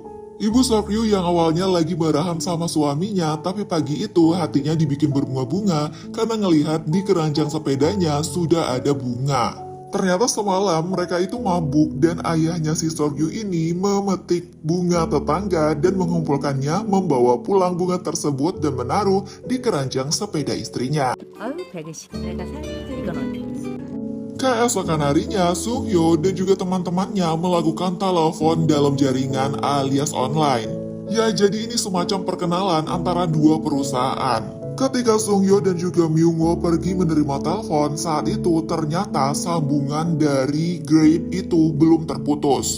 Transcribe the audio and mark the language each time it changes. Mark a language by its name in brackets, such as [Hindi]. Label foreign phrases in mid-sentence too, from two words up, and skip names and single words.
[Indonesian] Ibu Sok Ryu yang awalnya lagi marahan sama suaminya, tapi pagi itu hatinya dibikin berbunga-bunga karena ngelihat di keranjang sepedanya sudah ada bunga. Ternyata semalam mereka itu mabuk dan ayahnya si Sok Ryu ini memetik bunga tetangga dan mengumpulkannya, membawa pulang bunga tersebut dan menaruh di keranjang sepeda istrinya. [Korean] 아유 배그씨 내가 살짝 이건 어디 [Indonesian] Keesokan harinya, Sung Hyo dan juga teman-temannya melakukan telepon dalam jaringan alias online. Ya, jadi ini semacam perkenalan antara dua perusahaan. Ketika Sung Hyo dan juga Myung-woo pergi menerima telepon, saat itu ternyata sambungan dari Grape itu belum terputus.